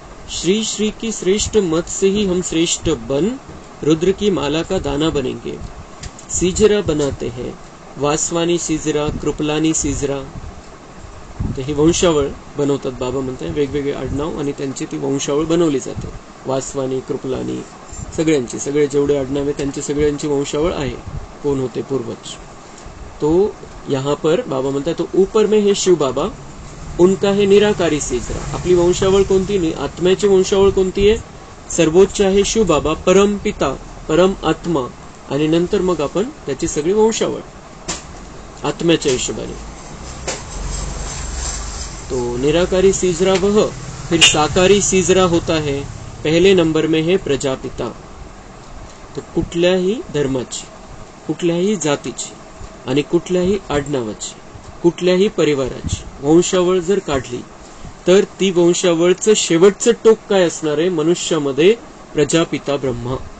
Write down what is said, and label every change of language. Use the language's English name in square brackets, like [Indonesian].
[Hindi] श्री श्री की श्रेष्ठ मत से ही हम श्रेष्ठ बन रुद्र की माला का दाना बनेंगे। सीजरा बनाते हैं, वासवानी सीजरा, कृपलानी सीजरा, [Marathi] तर ही वंशावळ बनवतात। बाबा म्हणतात वेगवेगळे आडनाव आणि त्यांची ती वंशावळ बनवली जाते। वासवानी, कृपलानी, सगळ्यांची, सगळे जेवढे आडनाव आहे त्यांची सगळ्यांची वंशावळ आहे, [Hindi] कौन होते पूर्वज। तो यहाँ पर बाबा म्हणतात तो ऊपर में है शिव बाबा, उनका है निराकारी सीजरा। [Marathi] आपली वंशावळ कोणती नाही, आत्म्याची वंशावळ कोणती आहे, सर्वोच्च आहे शिव बाबा, परम पिता, परम आत्मा, आणि नंतर मग आपण त्याची सगळी वंशावळ आत्म्याच्या हिशोबाने। [Hindi] तो निराकारी सीजरा वह, फिर साकारी सीजरा होता है। पहले नंबर में है प्रजापिता। [Marathi] तो कुठल्याही धर्माची, कुठल्याही जातीची आणि कुठल्याही आडनावाची, कुठल्याही परिवाराची वंशावळ जर काढली तर ती वंशावळचं शेवटचं टोक काय असणार आहे, मनुष्यामध्ये प्रजापिता ब्रह्मा।